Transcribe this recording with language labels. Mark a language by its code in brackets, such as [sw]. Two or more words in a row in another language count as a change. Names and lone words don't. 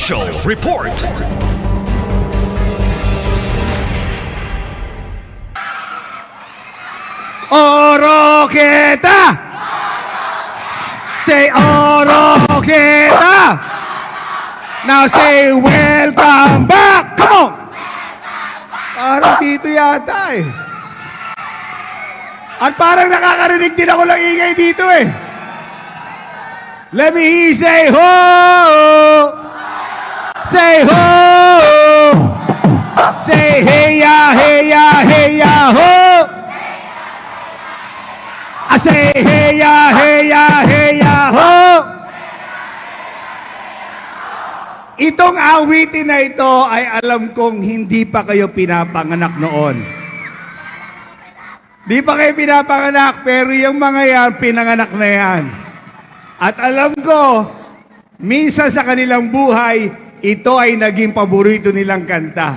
[en] Oroqueta! Say Oroqueta! Now say welcome back! Come on! [tl] Parang dito yata eh. At parang nakakarinig din ako ng ingay dito eh. [en] Let me say ho! Say ho! Say hey ya, hey ya, hey ya, ho! I say hey ya, hey ya, hey ya, ho! [tl] Itong awitin na ito ay alam kong hindi pa kayo pinapanganak noon. Di pa kayo pinapanganak, pero yung mga yan, pinanganak na yan. At alam ko, minsan sa kanilang buhay, ito ay naging paborito nilang kanta.